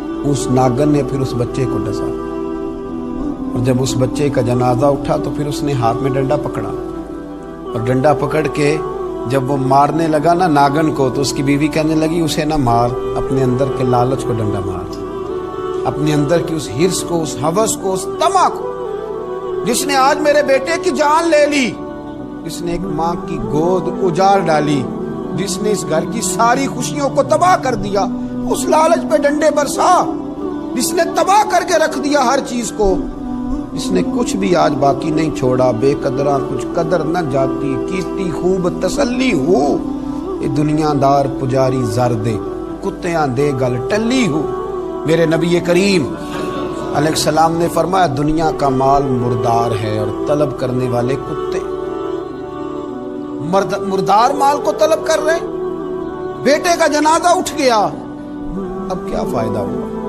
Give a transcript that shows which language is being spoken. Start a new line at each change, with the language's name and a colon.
Urdu: اس ناگن نے پھر اس بچے کو ڈسا، اور جب اس بچے کا جنازہ اٹھا تو پھر اس نے ہاتھ میں ڈنڈا پکڑا، اور ڈنڈا پکڑ کے جب وہ مارنے لگا نا ناگن کو، تو اس کی بیوی کہنے لگی اسے نہ مار، اپنے اندر کے لالچ کو ڈنڈا مار، اپنے اندر کی اس ہرس کو، اس ہوس کو، اس طمع کو، جس نے آج میرے بیٹے کی جان لے لی، جس نے ایک ماں کی گود اجاڑ ڈالی، جس نے اس گھر کی ساری خوشیوں کو تباہ کر دیا، اس لالچ پہ ڈنڈے برسا، جس نے تباہ کر کے رکھ دیا ہر چیز کو، جس نے کچھ بھی آج باقی نہیں چھوڑا.
Punjabi: بے قدراں کچھ قدر نہ جاتی، کیتی خوب تسلی ہو، یہ دنیا دار پجاری زردے، کتیاں دے گل ٹلی ہو.
Urdu: میرے نبی کریم علیہ السلام نے فرمایا دنیا کا مال مردار ہے اور طلب کرنے والے کتے. مردار مال کو طلب کر رہے، بیٹے کا جنازہ اٹھ گیا، اب کیا فائدہ ہوا.